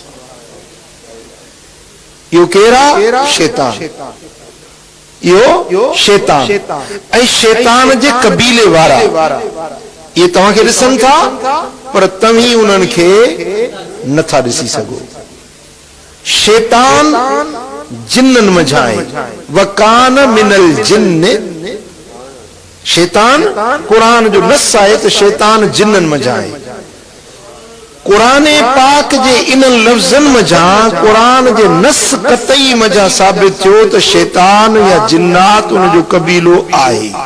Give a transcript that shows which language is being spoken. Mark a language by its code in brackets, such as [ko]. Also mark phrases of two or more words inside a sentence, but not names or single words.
[sd] इहो केरु? शैतान। इहो शैतान ऐं शैतान जे कबीले वारा इहे तव्हांखे ॾिसनि था, पर तव्हीं उन्हनि खे नथा ॾिसी सघो। शैतान जिन्ननि मंझां आहे, [ar] وكان من الجن, [sd] शैतान क़ुरान जो नस आहे त शैतान जिन्ननि मंझां आहे। क़ुरान पाक जे इन लफ़्ज़नि मंझां, क़ुरान जे नस कतई मंझां साबित थियो त शैतान या जिन्नात उन जो कबीलो आहे।